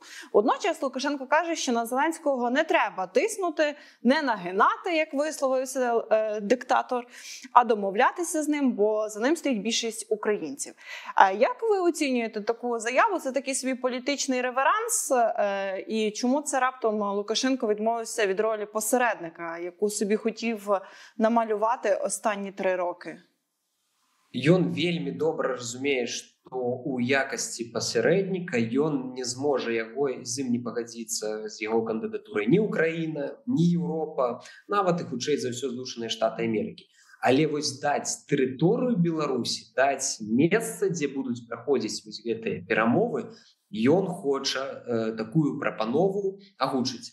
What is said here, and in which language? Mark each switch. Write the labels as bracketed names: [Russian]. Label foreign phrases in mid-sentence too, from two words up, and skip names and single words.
[Ukrainian] Водночас Лукашенко каже, що на Зеленського не треба тиснути, не нагинати, як висловився диктатор, а домовлятися з ним, бо за ним стоїть більшість українців. Як ви оцінюєте таку заяву? Це такий свій політичний реверанс? І чому це раптом Лукашенко відмовився від ролі посередника, яку собі хотів намалювати останні 3 роки? [Belarusian] Ён вельмі добра разумее, што ў якасці пасярэдніка ён не зможа з ім не пагадзіцца з яго кандыдатурай ні Украіна, ні Еўропа, нават і хутчэй за ўсё Злучаныя Штаты Амерыкі. Але вось даць тэрыторыю Беларусі, даць месца, дзе будуць праходзіць вось гэтыя перамовы, ён хоча такую прапанову агучыць.